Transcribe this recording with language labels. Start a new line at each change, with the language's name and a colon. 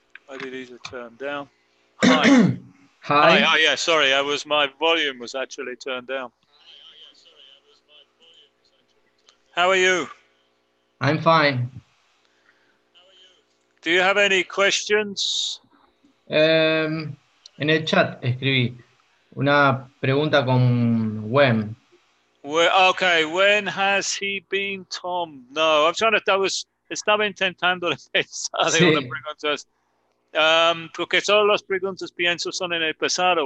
English: Maybe these are turned down. Hi. Hi. Oh yeah, sorry. My volume was actually turned down. How are you? I'm fine. Do you have any questions?
Spanish: En el chat escribí una pregunta con when.
English: Okay, when has he been Tom?
Spanish: No, estaba intentando pensar de una Sí. pregunta. Porque todas las preguntas pienso son en el pasado.